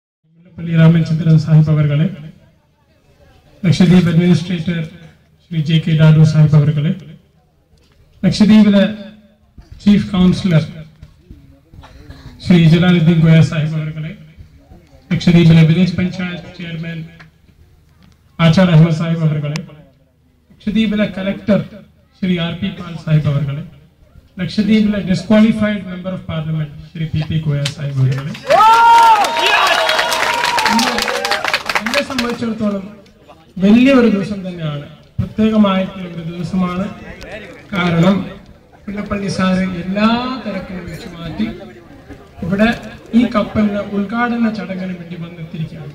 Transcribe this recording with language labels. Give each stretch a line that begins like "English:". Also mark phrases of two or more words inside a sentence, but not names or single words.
English: Mullapalli Ramachandran
Malayalam: സാഹിബ് അവർകളേ,
English: Lakshadweep Administrator Shri J.K. Dadu
Malayalam: സാഹിബ് അവർകളേ,
English: Lakshadweep Chief Councillor Shri Jalaluddin Goya
Malayalam: സാഹിബ് അവർകളേ,
English: Lakshadweep Village Panchayat Chairman Achar Ahmed
Malayalam: സാഹിബ് അവർകളേ,
English: Lakshadweep Collector Shri R.P. Pal
Malayalam: സാഹിബ് അവർകളേ,
English: Lakshadweep disqualified Member of Parliament Shri P.P.
Malayalam: ഗോയ സാഹിബ് അവർകളേ. എന്നെ സംബന്ധിച്ചിടത്തോളം വലിയൊരു ദിവസം തന്നെയാണ്, പ്രത്യേകമായിട്ടുള്ള ഒരു ദിവസമാണ്. കാരണം മുല്ലപ്പള്ളി സാറ് എല്ലാ തിരക്കിനും വെച്ച് മാറ്റി ഇവിടെ ഈ കപ്പലിന് ഉദ്ഘാടന ചടങ്ങിന് വേണ്ടി വന്നെത്തിയിരിക്കുകയാണ്.